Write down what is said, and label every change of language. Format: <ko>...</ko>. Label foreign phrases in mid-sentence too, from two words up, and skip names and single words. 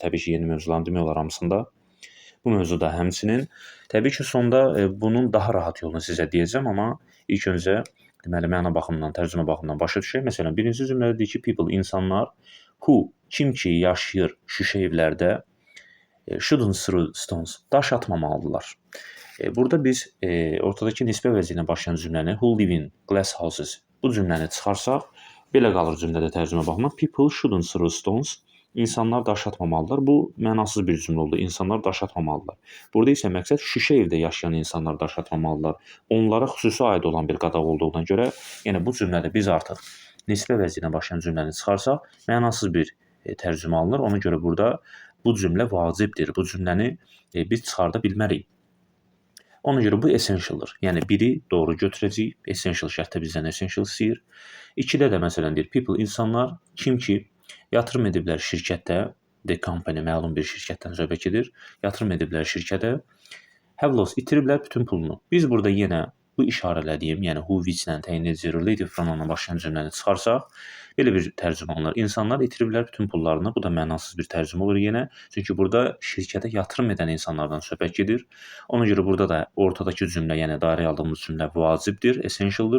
<az>Təbii ki, yeni mövzuların demək olar hamısında. Bu mövzuda həmçinin təbii ki, sonda bunun daha rahat yolunu sizə deyəcəm, amma ilk öncə deməli məna baxımından, tərcümə baxımından başa düşək. Məsələn, birinci cümlədə deyir ki, people, insanlar who, kim ki yaşayır şüşə evlərdə</az> <en>shouldn't throw stones,</en> <az>daş atmamalıdırlar. Burada biz ortadakı nisbə vəzirinə başlayan cümləni</az> <en>who live in glass houses</en> <az>bu cümləni çıxarsaq, belə qalır cümlədə tərcümə baxımından.</az> <en>People shouldn't throw stones.</en> <az>İnsanlar daş atmamalıdırlar. Bu mənasız bir cümlə oldu. İnsanlar daş atmamalıdırlar. Burada isə məqsəd şüşə evdə yaşayan insanlar daş atmamalıdırlar. Onlara xüsusi aid olan bir qadağ olduğuna görə, yəni bu cümlədə biz artıq nisbə vəzirinə başlayan cümləni çıxarsaq, mənasız bir tərcümə alınır. Ona görə burada bu cümlə vacibdir. Bu cümləni biz çıxarda bilmərik. Ona görə bu essentialdır. Yəni biri doğru götürəcəyik. Essential şərtdə bizdən essential istəyir. 2-də də məsələn deyir people, insanlar kim ki yatırım ediblər şirkətdə,</az> <en>the company</en> <az>məlum bir şirkətdən söhbət gedir. Yatırım ediblər şirkətə.</az> <en>Have lost,</en> <az>itiriblər bütün pulunu. Biz burada yenə bu işarələdiyim, yəni who, which-lə təyin edici</az> <en>relative pronounla</en> <az>başlayan cümləni çıxarsaq, belə bir tərcümə alınır. İnsanlar itiriblər bütün pullarını. Bu da mənasız bir tərcümə olur yenə. Çünki burada şirkətə yatırım edən insanlardan söhbət gedir. Ona görə burada da ortadakı cümlə, yəni dairəyə aldığımız cümlə vacibdir, essentialdır.</az>